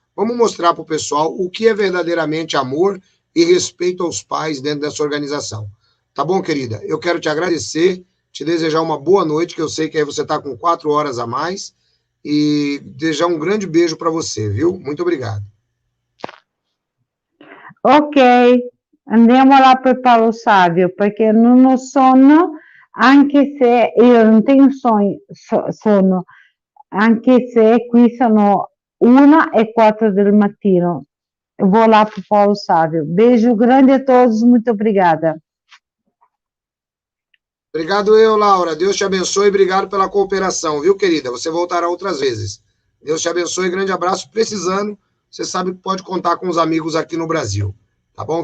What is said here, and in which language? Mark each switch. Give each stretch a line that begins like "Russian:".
Portuguese: Vamos mostrar para o pessoal o que é verdadeiramente amor e respeito aos pais dentro dessa organização. Tá bom, querida? Eu quero te agradecer, te desejar uma boa noite, que eu sei que aí você está com 4 horas a mais, e desejar um grande beijo para você, viu? Muito obrigado.
Italian: Ok, andiamo
Portuguese: lá para o Paulo Sávio,
Italian: perché non ho sonno, anche se io non tenho sonno, anche se qui sono 1:04 del mattino.
Portuguese: Eu vou lá para o Paulo Sávio. Beijo grande a todos, muito obrigada. Obrigado eu, Laura. Deus te abençoe e obrigado pela cooperação, viu, querida? Você voltará outras vezes. Deus te abençoe, grande abraço. Precisando, você sabe que pode contar com os amigos aqui no Brasil. Tá bom?